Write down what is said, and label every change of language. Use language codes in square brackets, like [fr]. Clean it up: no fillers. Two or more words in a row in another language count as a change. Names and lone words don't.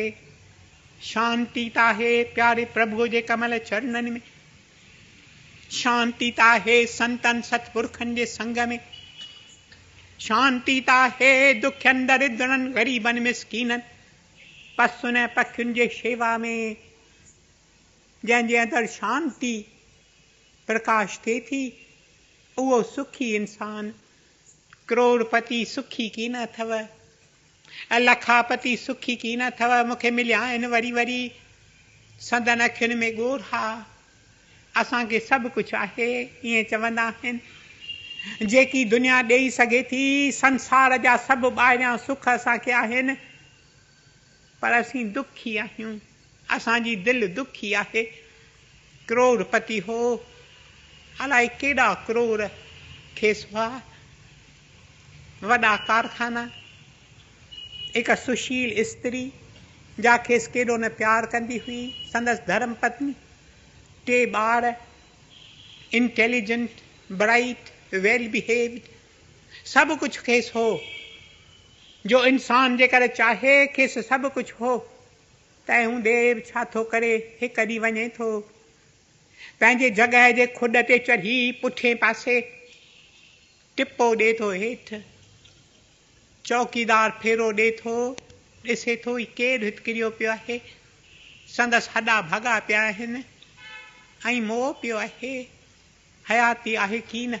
[sd] शांती त आहे प्यारे प्रभु जे कमल चरणनि में, शांती त आहे संतनि सतपुरखनि जे संग में, शांती त आहे दुखियनि दरिद्रनि ग़रीबनि मिसकीननि पशुनि पखियुनि जे शेवा में। जंहिंजे अंदरि शांती प्रकाश थिए थी उहो सुखी इंसान। करोड़पति सुखी की न अथव, लखापति सुखी की न अथव, मूंखे मिलिया आहिनि वरी संदन अखियुनि में ॻोढ़ा, असांखे सभु कुझु आहे ईअं चवंदा आहिनि। जेकी दुनिया ॾेई सघे थी, संसार जा सभु ॿाहिरियां सुख असांखे आहिनि, पर असीं दुखी आहियूं, असांजी दिलि दुखी आहे। करोड़पति हो, अलाए केॾा करोड़ खेसि हुआ, वॾा कारखाना, हिकु सुशील स्त्री जा खेसि केॾो न प्यार कंदी हुई, संदसि धर्म पत्नी, 3 ॿार, [en] intelligent, bright, well behaved, [sd] सभु कुझु खेसि हो। जो इंसान जे करे चाहे खेसि सभु कुझु हो, तंहिं हूंदे छा थो करे, हिकु ॾींहुं वञे थो पंहिंजे जॻह जे खुॾ ते चढ़ी पुठे पासे टिपो ॾिए थो हेठि, चौकीदार फेरो ॾिए थो, ॾिसे थो ही केरु हिते किरियो पियो आहे, संदसि हॾा भॻा पिया आहिनि ऐं मोह पियो आहे, हयाती आहे की न।